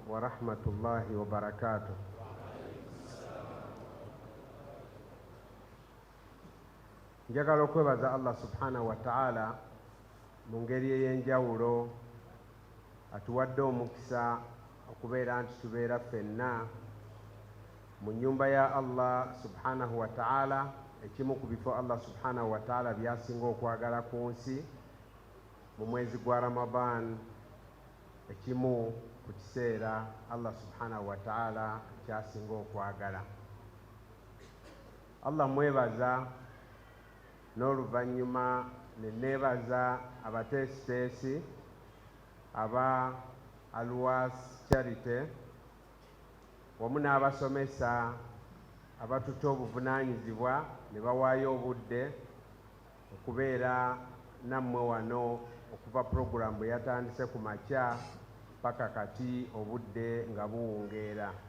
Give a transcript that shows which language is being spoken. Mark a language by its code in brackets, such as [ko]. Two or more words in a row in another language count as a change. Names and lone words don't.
[ar] ورحمة الله وبركاته. [lg] njagala okwebaza Allah [ar] سبحانه وتعالى [lg] mu ngeri ey'enjawulo atuwadde omukisa okubeera nti tubeera ffenna mu nnyumba ya Allah [ar] سبحانه وتعالى, [lg] ekimu ku bifo Allah [ar] سبحانه وتعالى [lg] byasinga okwagala ku nsi mu mwezi gwa Ramadan, ekimu ku kiseera Allah [ar] سبحانه وتعالى [lg] kyasinga okwagala. Allah mwebaza, n'oluvannyuma ne neebaza abateesiteesi aba Alwas Charity wamu n'abasomesa abatuta obuvunaanyizibwa ne bawaayo obudde okubeera nammwe wano okuva puroguramu bwe yatandise ku makya paka kati obudde nga buwungeera.